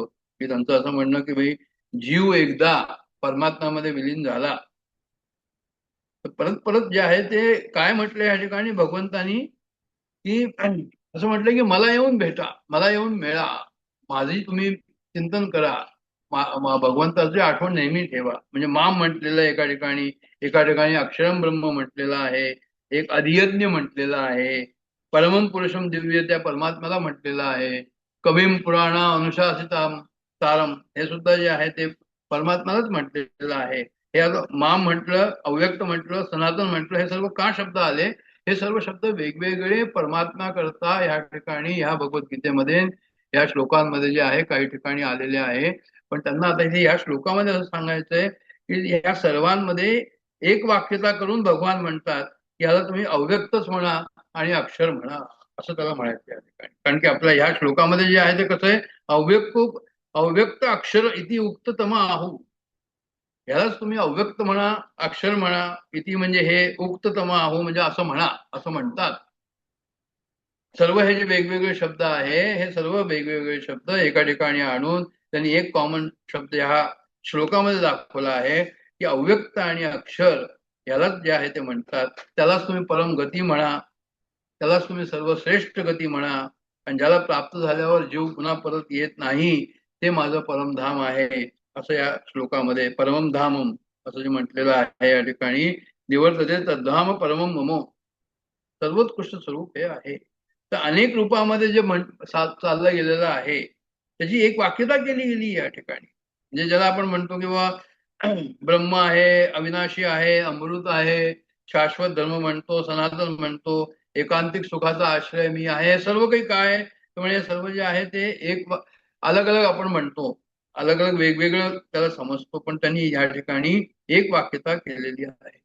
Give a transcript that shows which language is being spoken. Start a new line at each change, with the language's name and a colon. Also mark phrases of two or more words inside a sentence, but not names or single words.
Marathi: की त्यांचं असं म्हणणं की भाई जीव एकदा परमात्म्यामध्ये विलीन झाला तर परत परत जे आहे ते काय म्हटलं या ठिकाणी भगवंतानी, की असं म्हटलं की मला येऊन भेटा, मला येऊन मिळा, माझी तुम्ही चिंतन करा, भगवंताची आठवण नेहमी ठेवा. म्हणजे माम म्हटलेलं एका ठिकाणी
Sanskrit: अक्षरम ब्रह्म
Marathi: म्हटलेलं आहे, एक अधियज्ञ म्हटलेलं आहे,
Sanskrit: परमम पुरुषम दिव्य
Marathi: त्या परमात्म्याला म्हटलेलं आहे,
Sanskrit: कविम पुराणा अनुशासिताम तारम
Marathi: हे सुद्धा जे आहे ते परमात्म्यालाच म्हटलेलं आहे. हे आता माम म्हटलं, अव्यक्त म्हटलं, सनातन म्हटलं, हे सर्व का शब्द आले? हे सर्व शब्द वेगवेगळे परमात्मा करता या ठिकाणी ह्या भगवद्गीतेमध्ये या श्लोकांमध्ये जे आहे काही ठिकाणी आलेले आहे. पण त्यांना आता इथे या श्लोकामध्ये असं सांगायचंय की या सर्वांमध्ये एक वाक्यता करून भगवान म्हणतात की याला तुम्ही अव्यक्तच म्हणा आणि अक्षर म्हणा, असं त्याला म्हणायचं या ठिकाणी. कारण की आपल्या ह्या श्लोकामध्ये जे आहे ते कसं आहे,
Sanskrit: अव्यक्त अक्षर इति उक्ततम आहू,
Marathi: यालाच तुम्ही अव्यक्त म्हणा, अक्षर म्हणा, इति म्हणजे हे,
Sanskrit: उक्ततम आहू
Marathi: म्हणजे असं म्हणा, असं म्हणतात. सर्व हे जे वेगवेगळे शब्द आहे हे सर्व वेगवेगळे शब्द एका ठिकाणी आणून त्यांनी एक कॉमन शब्द ह्या श्लोकामध्ये दाखवला आहे की अव्यक्त आणि अक्षर यालाच जे आहे ते म्हणतात. त्यालाच तुम्ही परम गती म्हणा, त्यालाच तुम्ही सर्वश्रेष्ठ गती म्हणा, आणि ज्याला प्राप्त झाल्यावर जीव पुन्हा परत येत नाही ते माझं परमधाम आहे, असं या श्लोकामध्ये
Sanskrit: परमम धामम
Marathi: असं जे म्हटलेलं आहे या ठिकाणी.
Sanskrit: निवर्तते तद्धाम परमम ममो,
Marathi: सर्वोत्कृष्ट स्वरूप हे आहे. तर अनेक रूपामध्ये जे चाललं गेलेलं आहे त्याची एक वाक्यता केली गेली या ठिकाणी. म्हणजे ज्याला आपण म्हणतो की बाबा ब्रह्म आहे, अविनाशी आहे, अमृत आहे, शाश्वत धर्म म्हणतो, सनातन म्हणतो, एकांतिक सुखाचा आश्रय मी आहे, सर्व काही काय म्हणजे सर्व जे आहे ते एक अलग अलग आपण म्हणतो, अलग अलग वेगवेगळं त्याला समजतो, पण त्यांनी या ठिकाणी एक वाक्यता केलेली आहे.